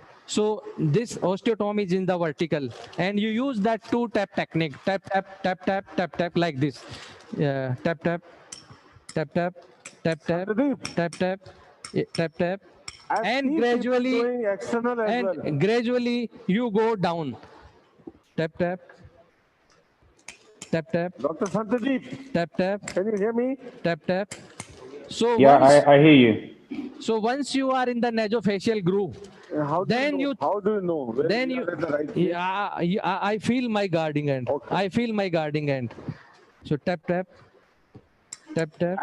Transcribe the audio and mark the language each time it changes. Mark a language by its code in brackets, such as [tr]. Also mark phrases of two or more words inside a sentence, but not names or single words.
[en] So this osteotome is in the vertical, and you use that 2-tap technique. Tap, tap, tap, tap, tap, tap, like this. Tap, tap, tap, tap, tap, tap, tap, tap, tap, tap. And gradually you go down. Tap, tap, tap, tap. Dr. Santadeep. Tap, tap. Can you hear me? Tap, tap. So yeah, I hear you. So once you are in the nasofacial groove, how do you know? Then you, I feel my guarding end. Okay. I feel my guarding end. So tap, tap. Tap, tap.